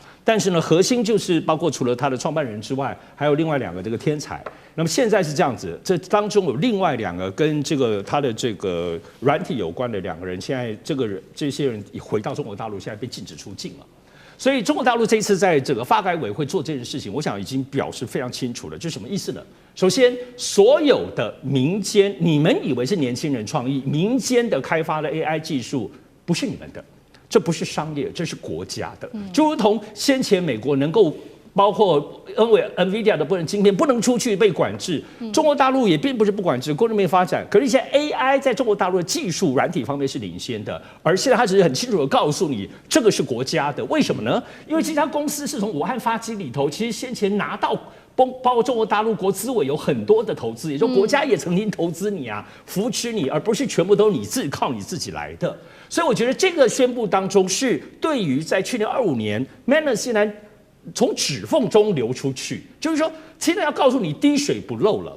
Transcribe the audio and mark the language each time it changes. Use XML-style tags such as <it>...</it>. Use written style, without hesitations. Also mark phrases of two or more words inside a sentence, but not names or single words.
<zh>但是呢，核心就是包括除了他的創辦人之外，還有另外2個這個天才。那麼現在是這樣子，這當中有另外2個跟他的這個軟體有關的2個人，現在這些人回到中國大陸，現在被禁止出境了。所以中國大陸這一次在整個發改委會做這件事情，我想已經表示非常清楚了。這是什麼意思呢？首先，所有的民間，你們以為是年輕人創意，民間的開發的 AI 技術不是你們的，這不是商業，這是國家的。就如同先前美國能夠包括NVIDIA 的部分晶片不能出去被管制，中國大陸也並不是不管制，工業沒發展。可是現在 AI 在中國大陸的技術軟體方面是領先的，而現在它只是很清楚的告訴你，這個是國家的。為什麼呢？因為這家公司是從武漢發機裡頭，其實先前拿到包括中國大陸國資委有很多的投資，也就是國家也曾經投資你啊，扶持你，而不是全部都是靠你自己來的。所以我覺得這個宣布當中是對於在去年25年 Manus 現在從指縫中流出去，就是說，現在要告訴你滴水不漏了。</zh>